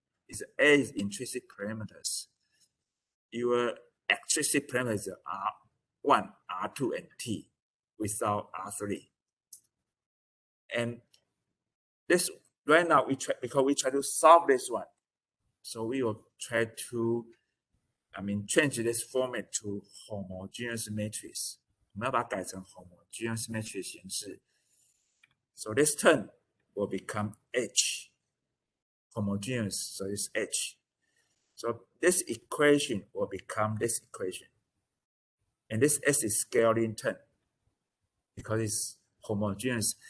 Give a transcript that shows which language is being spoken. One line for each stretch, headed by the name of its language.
English: Is A is intrinsic parameters. Your extrinsic parameters are R1, R2, and T without R3. And this right now because we try to solve this one. So we will try to change this format to homogeneous matrix.
Chinese: 我们要把它改成 homogeneous matrix 形式.
English: So this term will become H. Homogeneous, so it's H. So this equation will become this equation. And this S is scaling term because it's homogeneous.